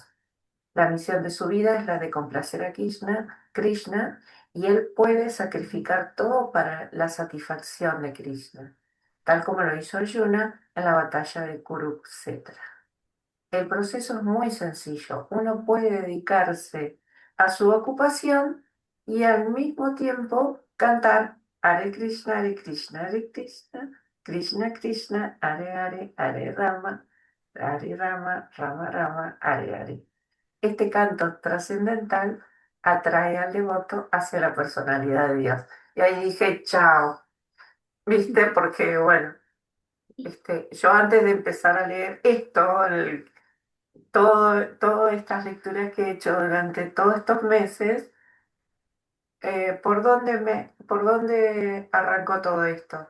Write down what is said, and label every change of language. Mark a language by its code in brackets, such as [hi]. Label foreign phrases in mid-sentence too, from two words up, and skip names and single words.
[es] La misión de su vida es la de complacer a Krishna, y él puede sacrificar todo para la satisfacción de Krishna, tal como lo hizo Arjuna en la batalla de Kurukshetra. El proceso es muy sencillo. Uno puede dedicarse a su ocupación y al mismo tiempo cantar [sa] हरे कृष्ण हरे कृष्ण कृष्ण कृष्ण हरे हरे हरे राम राम राम हरे हरे. [es] Este canto trascendental atrae al devoto hacia la personalidad de Dios. Y ahí dije, chao, ¿viste? Porque, bueno, yo antes de empezar a leer esto, todas estas lecturas que he hecho durante todos estos meses, ¿por dónde arrancó todo esto?